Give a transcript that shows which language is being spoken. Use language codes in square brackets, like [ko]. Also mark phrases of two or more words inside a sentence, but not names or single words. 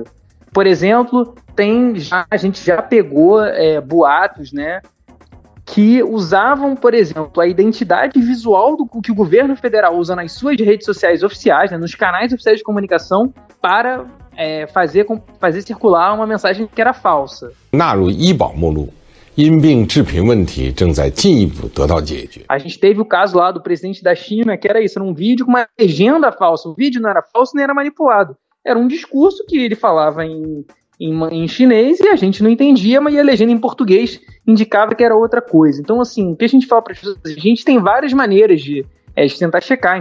[pt] Por exemplo, a gente já pegou boatos, né, que usavam, por exemplo, a identidade visual que o governo federal usa nas suas redes sociais oficiais, né, nos canais oficiais de comunicação, para fazer circular uma mensagem que era falsa. [zh] 纳入医保目录，因病致贫问题正在进一步得到解决。 [pt] A gente teve o caso lá do presidente da China, que era isso, era um vídeo com uma legenda falsa. O vídeo não era falso nem era manipulado. Era um discurso que ele falava em chinês e a gente não entendia, mas a legenda em português indicava que era outra coisa. Então, assim, o que a gente fala para as pessoas? A gente tem várias maneiras de tentar checar.